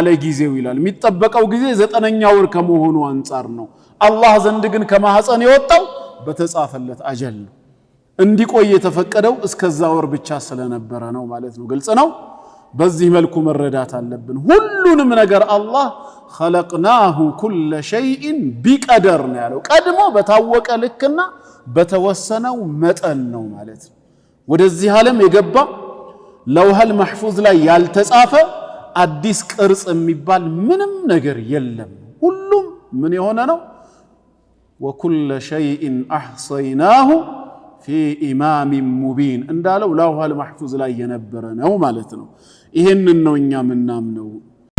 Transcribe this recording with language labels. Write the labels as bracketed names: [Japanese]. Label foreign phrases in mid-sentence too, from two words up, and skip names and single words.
[Amharic] ጊዜው ይላል። የሚጠበቀው ጊዜ 9ኛ ወር ከመሆኑ አንፃር ነው። አላህ ዘንድ ግን ከማህፀን የወጣው በተጻፈለት አጀል ነው። እንዲቆይ የተፈቀደው እስከዛ ወር ብቻ ስለነበረ ነው ማለት ነው። ግልጽ ነው። በዚህ መልኩ መረዳት አለብን። ሁሉንም ነገር አላህ [Arabic] خلقناه كل شيء بقدر [Amharic] ነው ያለው። ቀድሞ በታወቀ ልክና በተወሰነው መጠን ነው ማለት ነው። ወደዚህ ዓለም የገባ [Arabic] لوح المحفوظ [Amharic] ላይ ያልተጻፈ አዲስ ቅርጽ የሚባል ምንም ነገር የለም። ሁሉም ምን የሆነ ነው? [Arabic] وكل شيء احصيناه في امام مبين [Amharic] እንዳለው [Arabic] لوح المحفوظ [Amharic] ላይ የነበረ ነው ማለት ነው። ይሄንን ነው እኛ ምናምነው